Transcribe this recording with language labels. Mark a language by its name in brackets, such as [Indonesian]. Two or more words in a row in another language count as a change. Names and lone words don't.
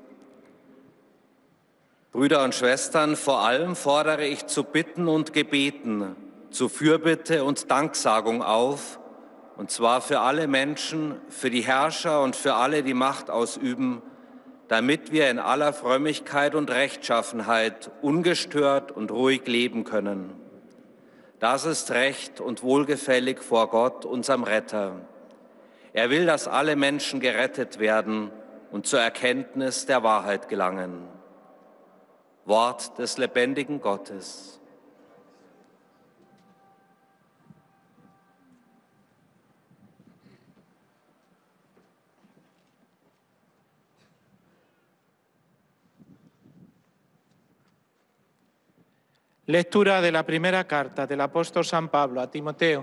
[German] Brüder und Schwestern, vor allem fordere ich zu Bitten und Gebeten, zu Fürbitte und Danksagung auf und zwar für alle Menschen, für die Herrscher und für alle, die Macht ausüben, damit wir in aller Frömmigkeit und Rechtschaffenheit ungestört und ruhig leben können. Das ist recht und wohlgefällig vor Gott, unserem Retter. Er will, dass alle Menschen gerettet werden und zur Erkenntnis der Wahrheit gelangen. Wort des lebendigen Gottes. [Spanish] Lectura de la primera carta del apóstol San Pablo a Timoteo.